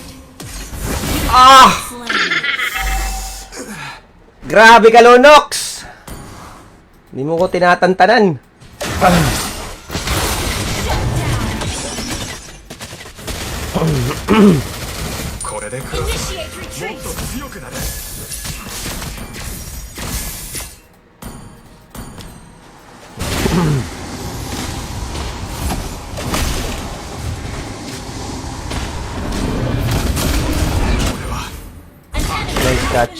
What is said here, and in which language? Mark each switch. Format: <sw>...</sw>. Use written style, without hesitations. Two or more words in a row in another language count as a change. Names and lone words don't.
<en>Ah! Slain.</en> <tl>Grabe ka, Lunox! Hindi mo ko tinatantanan.</tl> <en>Initiate retreat.</en> <ja>強くなる</ja> <en>An enemy Nice has been catch.</en>